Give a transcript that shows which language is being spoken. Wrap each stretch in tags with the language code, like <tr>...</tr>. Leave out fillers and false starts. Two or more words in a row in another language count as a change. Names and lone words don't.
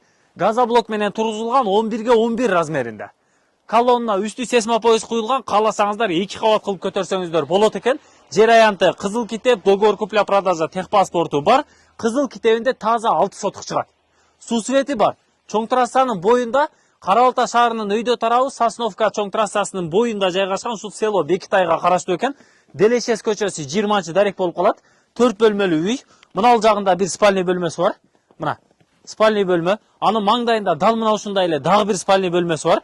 <kk>Газоблок менен тұрғызылған 11-ге 11 размерінде. Колонна үсті сесмопояс құйылған. Қаласаңыздар 2 қабат қылып көтерсеңіздер болот екен. Жер аянты қызыл китеп,</kk> <ru>договор купля-продажа,</ru> <kk>техпаспорту бар. Қызыл китебінде таза 6 сотық шығады.</kk> <ky>Су свети бар. Чоң трассаның бойында, Қарабалта шаарынын өйдө тарабы Сосновка чоң трассасынын бойында жайгашкан ушул село Бекитайга караштуу экен. Делешес көчөсү 20 дарек болуп калат. 4 бөлмөлүү үй. Мына жагында бир спальный бөлмөсү бар. Мына спальный бөлмө. Анын маңдайында дал мына ушундай эле дагы бир спальный бөлмөсү бар.</ky>